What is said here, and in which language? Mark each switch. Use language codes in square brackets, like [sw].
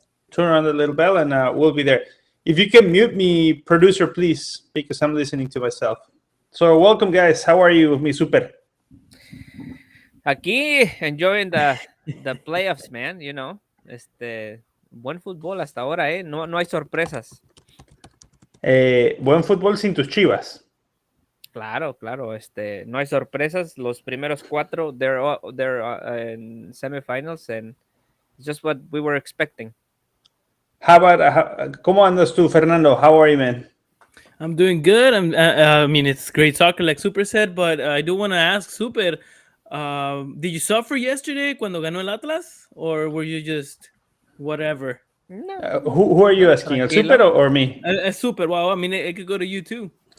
[en] Turn on the little bell and we'll be there. If you can mute me, producer, please, because I'm listening to myself. So welcome, guys. How are you, mi super? Aquí enjoying the playoffs, man, you know. [es] Buen fútbol hasta ahora, no hay sorpresas. Buen fútbol sin tus Chivas. Claro, no hay sorpresas. Los primeros 4 [en] they're in semifinals and it's just what we were expecting. How about [es] ¿Cómo andas tú, Fernando? [en] How are you, man? I'm doing good. I mean, it's great soccer, like Super said, but I do want to ask Super, did you suffer yesterday [es] cuando ganó el Atlas, [en] or were you just whatever? No. Who are you asking? El Super or me? Super. Well, I mean, it could go to you too.